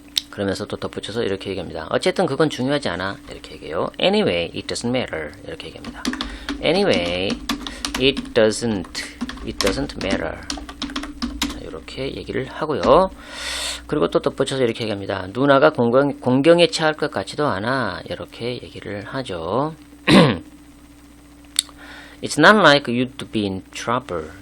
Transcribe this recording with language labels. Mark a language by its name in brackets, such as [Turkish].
[Korean] 그러면서 또 덧붙여서 이렇게 얘기합니다. 어쨌든 그건 중요하지 않아 이렇게 얘기해요. [English] Anyway, it doesn't matter [Korean] 이렇게 얘기합니다. [English] Anyway, it doesn't matter. [Korean] 자, 이렇게 얘기를 하고요. 그리고 또 덧붙여서 이렇게 얘기합니다. 누나가 공경에 처할 것 같지도 않아. 이렇게 얘기를 하죠. [English] It's not like you'd be in trouble.